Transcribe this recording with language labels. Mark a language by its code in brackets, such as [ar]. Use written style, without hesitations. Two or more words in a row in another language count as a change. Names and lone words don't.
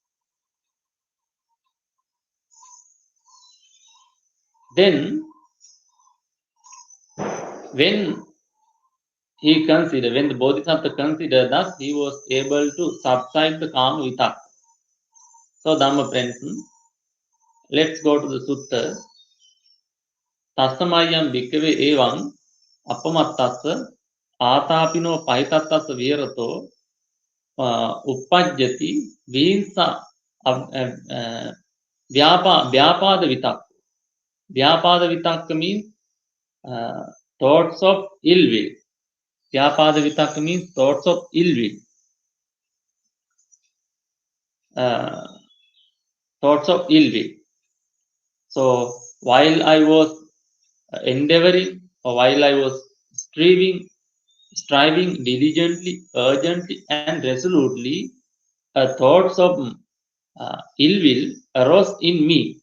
[en] Then, when the Bodhisattva considered that, he was able to subside the Kama-vitakka. So, Dhamma friends, let's go to the sutta. [pi] තස්සමයම් භික්කවේ එවං අපමත්තස්ස ආතාපිනෝ පහිතත්තස්ස විහෙරතෝ uppajjati vīnsa vyapada vitakka. Vyapada vitakka [en] means thoughts of ill will. [pi] Vyapada vitakka [en] means thoughts of ill will. Thoughts of ill will. So while I was endeavoring, or while I was striving diligently, urgently, and resolutely, thoughts of ill will arose in me.